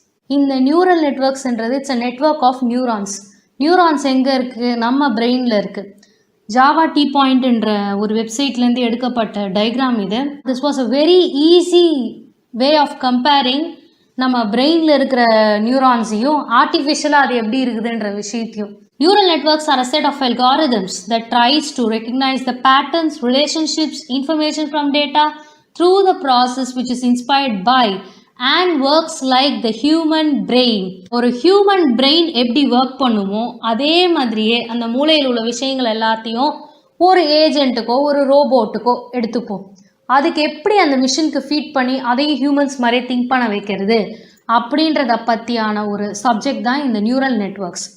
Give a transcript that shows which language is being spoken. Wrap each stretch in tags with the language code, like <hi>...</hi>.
<ta>இந்த neural நெட்வொர்க்ஸ்ன்றது</ta> <en>It's a network of neurons.</en> <ta>Neurons எங்கே இருக்குது? நம்ம பிரெயினில் இருக்குது. ஜாவா டீ பாயிண்ட்ன்ற ஒரு வெப்சைட்லேருந்து எடுக்கப்பட்ட டயக்ராம் இது.</ta> <en>this was a very easy way of comparing</en> <ta>நம்ம பிரெயினில் இருக்கிற நியூரான்ஸையும் ஆர்டிஃபிஷியலாக அது எப்படி இருக்குதுன்ற விஷயத்தையும்.</ta> <en>Neural networks are a set of algorithms that tries to recognize the patterns, relationships, information from data through the process which is inspired by and works like the human brain.</en> <ta>ஒரு human brain எப்படி work பண்ணுமோ அதே மாதிரியே அந்த மூளையில் உள்ள விஷயங்கள் எல்லாத்தையும் ஒரு ஏஜென்ட்டுக்கோ ஒரு ரோபோட்டுக்கோ எடுத்துப்போம். அதுக்கு எப்படி அந்த மிஷினுக்கு ஃபீட் பண்ணி அதையும் ஹியூமன்ஸ் மாதிரியே திங்க் பண்ண வைக்கிறது அப்படின்றத பற்றியான ஒரு சப்ஜெக்ட் தான் இந்த நியூரல் நெட்வொர்க்ஸ்.</ta>